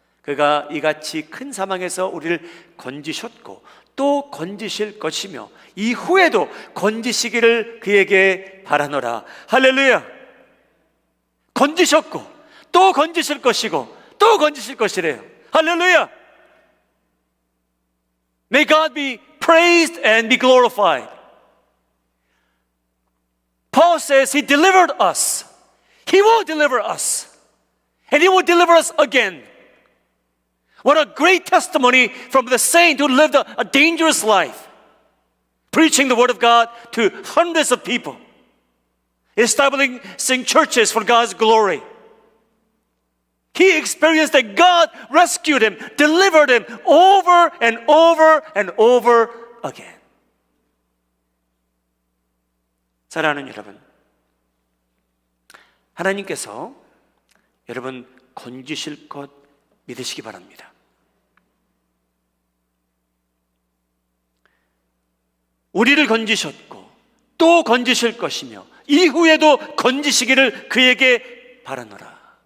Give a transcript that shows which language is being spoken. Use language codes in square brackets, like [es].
[ko] 그가 이같이 큰 사망에서 우리를 건지셨고 또 건지실 것이며 이후에도 건지시기를 그에게 바라노라. 할렐루야. 건지셨고 또 건지실 것이고 또 건지실 것이래요. 할렐루야. [en] May God be praised and be glorified. Paul says He delivered us. He will deliver us. And He will deliver us again. What a great testimony from the saint who lived a dangerous life, preaching the word of God to hundreds of people, establishing churches for God's glory. He experienced that God rescued him, delivered him over and over and over again. [ko] 사랑하는 여러분, 하나님께서 여러분 건지실 것 믿으시기 바랍니다. 우리를 건지셨고 또 건지실 것이며 이후에도 건지시기를 그에게 바라노라.